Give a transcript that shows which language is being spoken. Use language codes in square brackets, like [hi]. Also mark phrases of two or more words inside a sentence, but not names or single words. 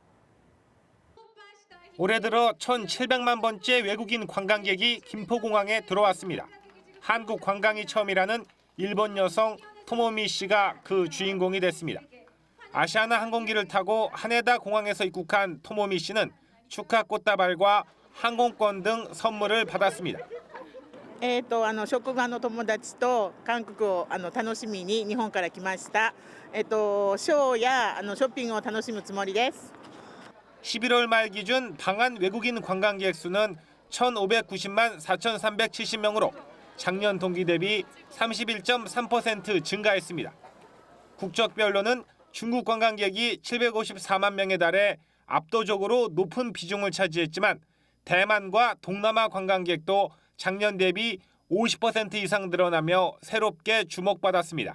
[ko] 올해 들어 1,700만 번째 외국인 관광객이 김포공항에 들어왔습니다. 한국 관광이 처음이라는 일본 여성 토모미 씨가 그 주인공이 됐습니다. 아시아나 항공기를 타고 하네다 공항에서 입국한 토모미 씨는 축하 꽃다발과 항공권 등 선물을 받았습니다. [ja] 職場の友達と韓国を楽しみに日本から来ました。ショーやショッピングを楽しむつもりです。 [ko] 11월 말 기준 방한 외국인 관광객 수는 1,590만 4,370명으로 작년 동기 대비 31.3% 증가했습니다. 국적별로는 중국 관광객이 754만 명에 달해 압도적으로 높은 비중을 차지했지만 대만과 동남아 관광객도 작년 대비 50% 이상 늘어나며 새롭게 주목받았습니다.